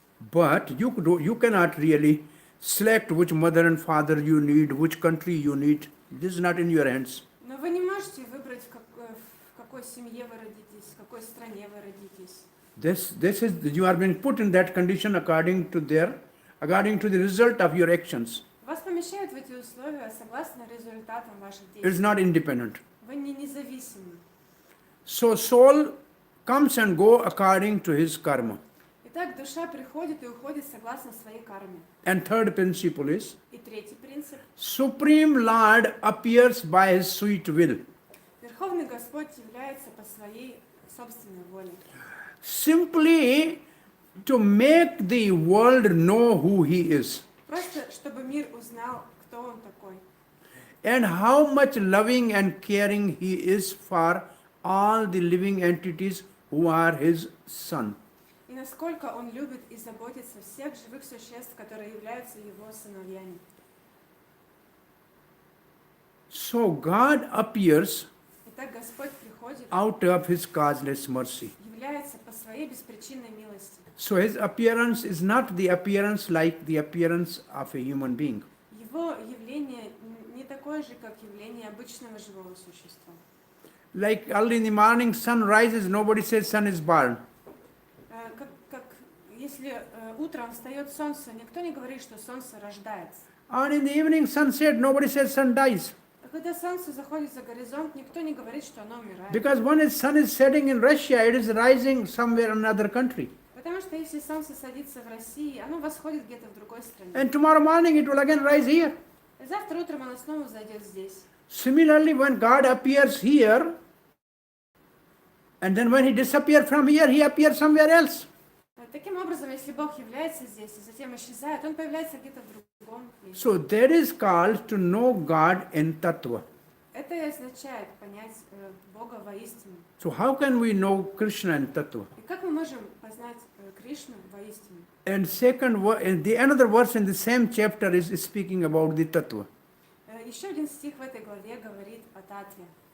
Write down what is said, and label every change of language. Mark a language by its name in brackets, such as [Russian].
[English] But you cannot really select which mother and father you need, which country you need. This is not in your hands. [Russian] Но вы не можете выбрать, в какой семье вы родитесь, в какой стране вы родитесь. [English] This is you are being put in that condition according to the result of your actions. [Russian] Вас помещают в эти условия согласно результатам ваших [English] It's [Russian] действий. [English] not independent. [Russian] Вы не независимы. [English] So soul comes and go according to his karma. [Russian] Итак, душа приходит и уходит согласно своей карме. [English] And third principle is [Russian] И третий принцип. [English] Supreme Lord appears by his sweet will. [Russian] Верховный Господь является по своей собственной воле. [English] Simply to make the world know who he is. [Russian] Просто чтобы мир узнал, кто он такой. [English] And how much loving and caring he is for all the living entities who are his son. [Russian] И насколько он любит и заботится о всех живых существ, которые являются его сыновьями. [English] So God appears [Russian] Итак, Господь приходит, [English] out of his causeless mercy. [Russian] является по своей беспричинной милости. [English] So his appearance is not the appearance like the appearance of a human being. [Russian] Его явление не такое же, как явление обычного живого существа. [English] Like early in the morning, sun rises, nobody says sun is born. [Russian] Как если утром встает солнце, никто не говорит, что солнце рождается. [English] And in the evening, sunset, nobody says sun dies. [Russian] А когда солнце заходит за горизонт, никто не говорит, что оно умирает. [English] Because when the sun is setting in Russia, it is rising somewhere in another country. [Russian] Потому что если солнце садится в России, оно восходит где-то в другой стране. [English] And tomorrow morning, it will again rise here. [Russian] И завтра утром оно снова взойдет здесь. [English] Similarly, when God appears here, and then when he disappears from here, he appears somewhere else. [Russian] Таким образом, если Бог является здесь и затем исчезает, он появляется где-то в другом месте. [English] So that is called to know God in tattva. [Russian] Это и означает понять Бога воистину. [English] So how can we know Krishna in tattva? [Russian] И как мы можем познать Кришну воистину? [English] And another verse in the same chapter is speaking about the tattva. [Russian] Еще один стих в этой главе говорит о татве.